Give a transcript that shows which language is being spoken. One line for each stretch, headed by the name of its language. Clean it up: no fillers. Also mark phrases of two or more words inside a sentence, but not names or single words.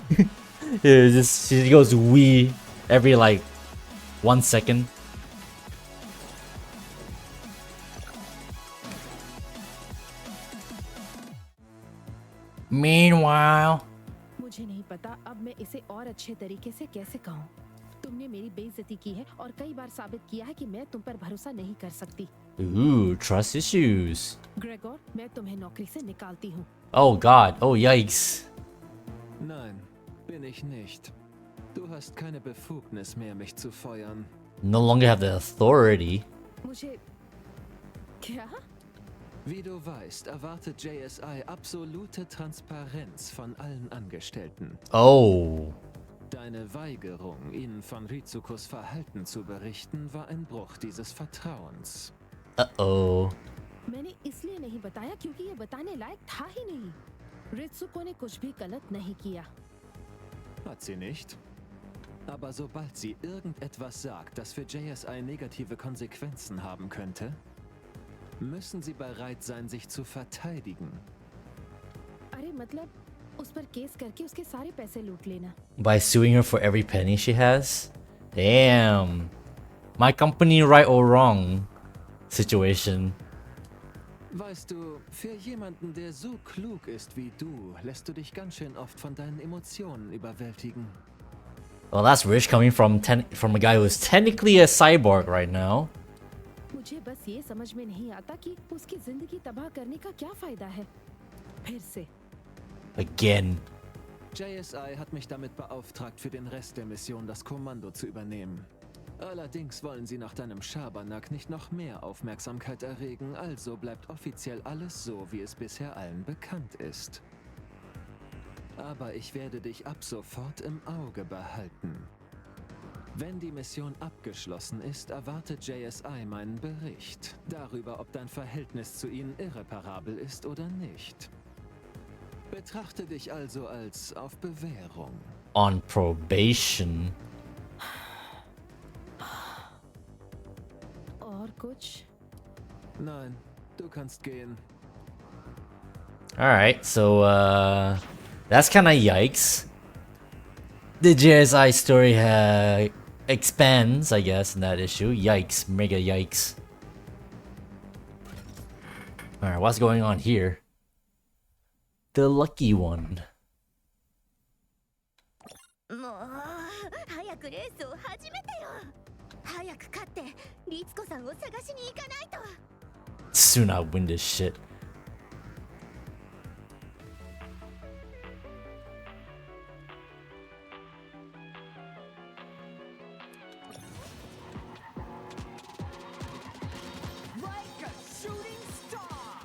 English: She goes wee every like 1 second. Meanwhile,
Hindi: मुझे नहीं पता अब मैं इसे और अच्छे तरीके से कैसे कहूँ। तुमने मेरी बेइज्जती की है और कई बार साबित किया है कि मैं तुम पर भरोसा नहीं कर सकती।
English: ooh, trust issues.
Hindi: ग्रेगोर, मैं तुम्हें नौकरी से निकालती हूँ।
English: Oh God, oh yikes.
German: Nein, bin ich nicht. Du hast keine Befugnis mehr, mich zu feuern.
English: No longer have the authority.
Hindi: मुझे क्या?
German: Wie du weißt, erwartet JSI absolute Transparenz von allen Angestellten. Oh. Deine Weigerung, ihnen von Rizukos Verhalten zu berichten, war ein Bruch dieses Vertrauens. Uh-oh.
Hindi: मैंने इसलिए नहीं बताया क्योंकि ये बताने लायक था ही नहीं। रित्सुको ने कुछ भी गलत नहीं किया।
German: Hat sie nicht? Aber sobald sie irgendetwas sagt, das für JSI negative Konsequenzen haben könnte, müssen sie bereit sein, sich zu verteidigen.
Hindi: अरे मतलब उस पर केस करके उसके सारे पैसे लूट लेना।
English: By suing her for every penny she has? Damn. My company right or wrong situation.
German: Weißt du, für jemanden, der so klug ist wie du, lässt du dich ganz schön oft von deinen Emotionen überwältigen.
English: Well, that's rich coming from a guy who's technically a cyborg right now.
Hindi: मुझे बस ये समझ में नहीं आता कि उसकी जिंदगी तबाह करने का क्या फायदा है। फिर से।
English: Again.
German: JSI hat mich damit beauftragt, für den Rest der Mission das Kommando zu übernehmen. Allerdings wollen sie nach deinem Schabernack nicht noch mehr Aufmerksamkeit erregen, also bleibt offiziell alles so, wie es bisher allen bekannt ist. Aber ich werde dich ab sofort im Auge behalten. Wenn die Mission abgeschlossen ist, erwartet JSI meinen Bericht darüber, ob dein Verhältnis zu ihnen irreparabel ist oder nicht. Betrachte dich also als auf Bewährung.
English: On probation.
Hindi: और कुछ?
German: Nein, du kannst gehen.
English: Alright, so that's kinda yikes. The JSI story expands, I guess, in that issue. Yikes, mega yikes. Alright, what's going on here? The lucky one.
Japanese: もう早くレースを始めてよ。早く勝って律子さんを探しに行かないと。
English: Soon I'll win this shit. Like a shooting star.